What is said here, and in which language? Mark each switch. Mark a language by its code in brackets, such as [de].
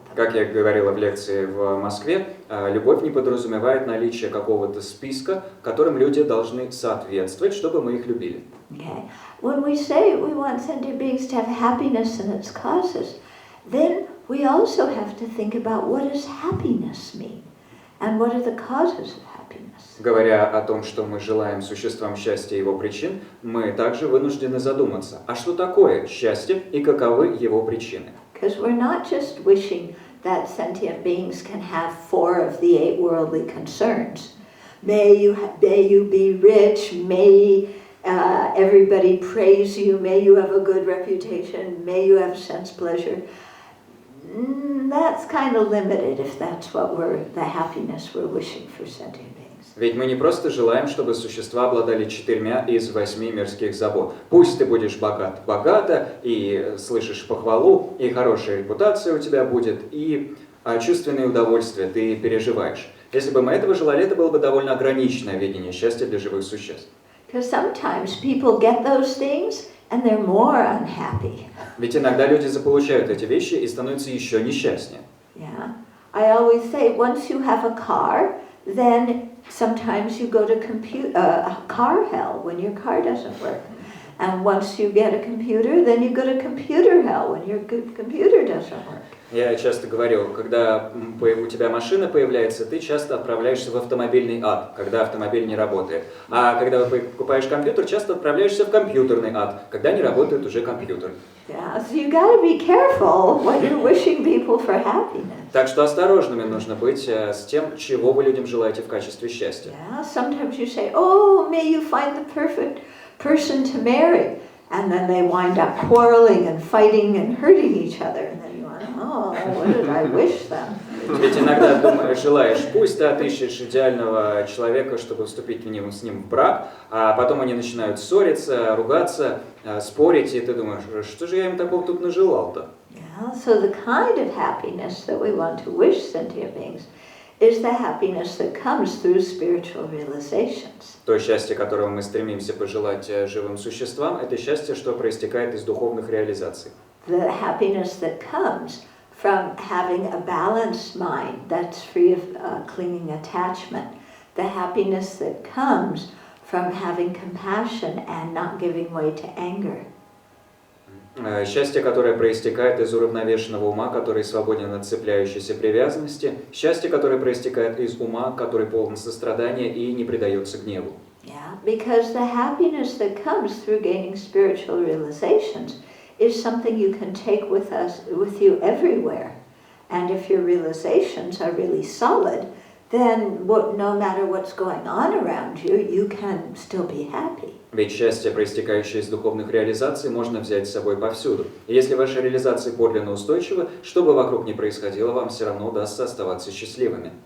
[ru] Как я говорила в лекции в Москве, любовь не подразумевает наличие какого-то списка, которым люди должны соответствовать, чтобы мы их любили. [en] Okay. When we say we want sentient beings to have happiness and its causes, then we also have to think about what does happiness mean and what are the causes of happiness. [ru] Говоря о том, что мы желаем существам счастья и его причин, мы также вынуждены задуматься, а что такое счастье и каковы его причины? [en] Because we're not just wishing that sentient beings can have 4 of the 8 worldly concerns. May you be rich, may everybody praise you, may you have a good reputation, may you have sense pleasure. That's kind of limited if that's what the happiness we're wishing for sentient beings. [ru] Ведь мы не просто желаем, чтобы существа обладали 4 из 8 мирских забот. Пусть ты будешь богата, и слышишь похвалу, и хорошая репутация у тебя будет, и чувственные удовольствия ты переживаешь. Если бы мы этого желали, это было бы довольно ограниченное видение счастья для живых существ. [en] Because sometimes people get those things and they're more unhappy. [ru] Ведь иногда люди заполучают эти вещи и становятся еще несчастнее. [en] Yeah. I always say once you have a car, then sometimes you go to car hell when your car doesn't work. And once you get a computer, then you go to computer hell when your computer doesn't work. [ru] Я часто говорю, когда у тебя машина появляется, ты часто отправляешься в автомобильный ад, когда автомобиль не работает. А когда вы покупаешь компьютер, часто отправляешься в компьютерный ад, когда не работает уже компьютер. [en] Yeah, so you got to be careful when you're wishing people for happiness. [ru] Так что осторожными нужно быть с тем, чего вы людям желаете в качестве счастья. [en] Yeah, sometimes you say, oh, may you find the perfect person to marry. And then they wind up quarreling and fighting and hurting each other. And then you want, oh, what did I wish them? [ru] Ведь иногда желаешь, пусть ты отыщешь идеального человека, чтобы вступить с ним в брак, а потом они начинают ссориться, ругаться, спорить, и ты думаешь, что же я им такого тут нажелал-то? [en] Yeah, so the kind of happiness that we want to wish sentient beings is the happiness that comes through spiritual realizations. [ru] То счастье, которого мы стремимся пожелать живым существам, это счастье, что проистекает из духовных реализаций. [en] The happiness that comes from having a balanced mind that's free of clinging attachment. The happiness that comes from having compassion and not giving way to anger. [ru] Счастье, которое проистекает из уравновешенного ума, который свободен от цепляющейся привязанности. Счастье, которое проистекает из ума, который полон сострадания и не предается гневу. [en] Yeah, because the happiness that comes through gaining spiritual realizations is something you can take with you everywhere. And if your realizations are really solid, then no matter what's going on around you, you can still be happy. [ru] Ведь счастье, проистекающее из духовных реализаций, можно взять с собой повсюду. И если ваши реализации подлинно устойчивы, что бы вокруг ни происходило, вам все равно удастся оставаться счастливыми.